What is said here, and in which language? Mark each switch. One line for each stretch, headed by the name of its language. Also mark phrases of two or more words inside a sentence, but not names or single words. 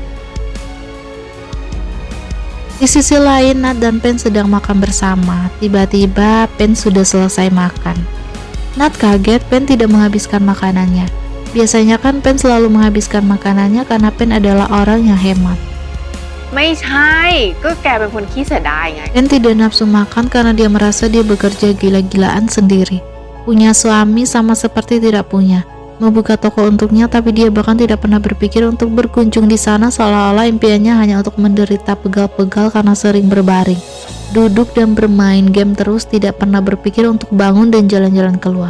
Indonesian: Di sisi lain, Nat dan Pen sedang makan bersama. Tiba-tiba Pen sudah selesai makan. Nat kaget Pen tidak menghabiskan makanannya. Biasanya kan Pen selalu menghabiskan makanannya karena Pen adalah orang yang hemat.
Thai: ไม่ใช่ก็แกเป็นคนขี้เสียดายไง
Indonesian: Pen tidak nafsu makan karena dia merasa dia bekerja gila-gilaan sendiri. Punya suami sama seperti tidak punya. Membuka toko untuknya, tapi dia bahkan tidak pernah berpikir untuk berkunjung di sana, seolah-olah impiannya hanya untuk menderita pegal-pegal karena sering berbaring, duduk dan bermain game terus, tidak pernah berpikir untuk bangun dan jalan-jalan keluar.